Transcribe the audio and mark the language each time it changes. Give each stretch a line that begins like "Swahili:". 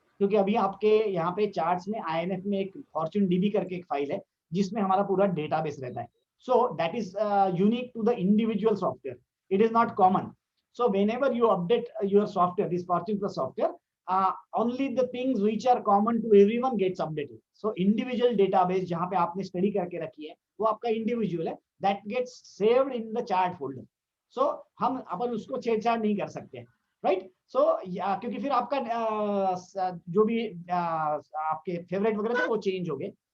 Hindi: क्योंकि अभी आपके यहाँ पे चार्ट्स में INF में एक फॉर्च्यून DB करके एक फाइल है जिसमें हमारा पूरा डेटाबेस रहता है।
English: So that is unique to the individual software, it is not common. So whenever you update your software, this Fortune Plus software, only the things which are common to everyone gets updated.
Hindi: So individual database जहाँ पे आपने study करके रखी है वो आपका individual है,
English: that gets saved in the chart folder.
Hindi: So हम अपन उसको छेड़छाड़ नहीं कर सकते,
English: right?
Hindi: So क्योंकि फिर आपका जो भी आपके फेवरेट वगैरह थे वो चेंज हो गए।